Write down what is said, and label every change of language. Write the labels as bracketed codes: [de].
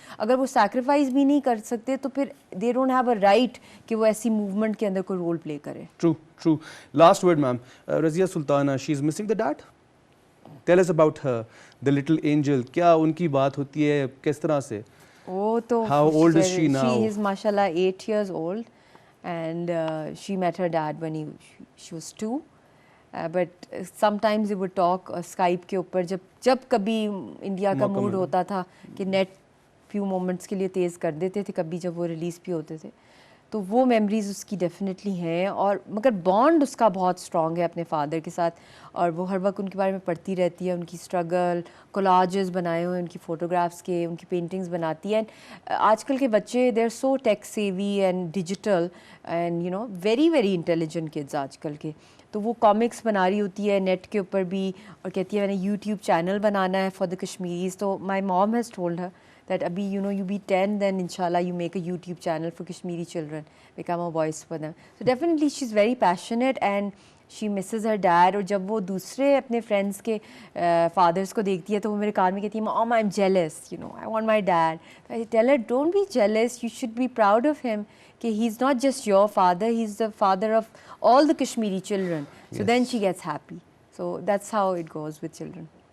[ur] اگر وہ سیکریفائز بھی نہیں کر سکتے تو پھر [en] they don't have a right [ur] کہ وہ ایسی موومنٹ کے اندر کوئی رول پلے کرے. [en] True. Last word ma'am, Razia Sultana, she is missing the dad. Tell us about her, the little angel, [ur] کیا ان کی بات ہوتی ہے, کس طرح سے؟ وہ تو [en] How old is she now? She is mashallah 8 years old and she met her dad when she was 2. But sometimes they would talk Skype [ur] کے اوپر, جب کبھی انڈیا کا موڈ ہوتا تھا کہ نیٹ فیو مومنٹس کے لیے تیز کر دیتے تھے, کبھی جب وہ ریلیز بھی ہوتے تھے, تو وہ میموریز اس کی ڈیفینیٹلی ہیں. اور مگر بانڈ اس کا بہت اسٹرانگ ہے اپنے فادر کے ساتھ, اور وہ ہر وقت ان کے بارے میں پڑھتی رہتی ہے, ان کی اسٹرگل, کولاجز بنائے ہوئے ان کی فوٹوگرافس کے, ان کی پینٹنگز بناتی ہیں. آج کل کے بچے [en] they are so tech savvy and digital and very very intelligent kids [ur] آج کل کے. تو وہ کامکس بنا رہی ہوتی ہے نیٹ کے اوپر بھی, اور کہتی ہے میں نے یوٹیوب چینل بنانا ہے [en] For the Kashmiris. [ur] تو [en] my mom has told her that [ur] abhi [en] you be 10, then inshallah you make a YouTube channel for Kashmiri children, become a voice for them. So definitely she's very passionate and she misses her dad. [ur] اور جب وہ دوسرے اپنے friends کے فادرس کو دیکھتی ہے تو وہ میرے کان میں کہتی ہے [en] Mom, I'm jealous, I want my dad. I tell her, don't be jealous, you should be proud of him, [ur] کہ [en] he's not just your father, he's the father of all the Kashmiri children. So then she gets happy. So that's how it goes with children.